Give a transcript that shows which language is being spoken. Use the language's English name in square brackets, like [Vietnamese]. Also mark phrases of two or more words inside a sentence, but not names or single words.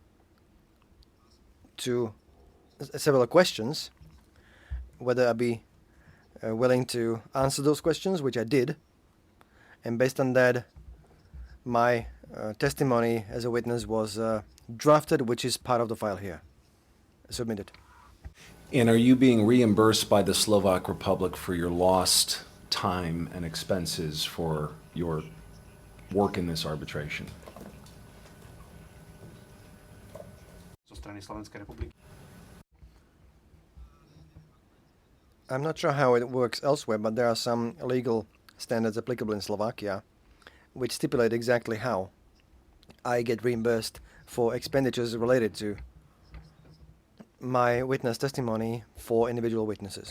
[English] to several questions, whether I'd be willing to answer those questions, which I did, and based on that, my testimony as a witness was drafted, which is part of the file here, submitted. And are you being reimbursed by the Slovak Republic for your lost time and expenses for your work in this arbitration? [Slovak] Zo strany Slovenskej republiky. [English] I'm not sure how it works elsewhere, but there are some legal standards applicable in Slovakia which stipulate exactly how I get reimbursed for expenditures related to my witness testimony for individual witnesses.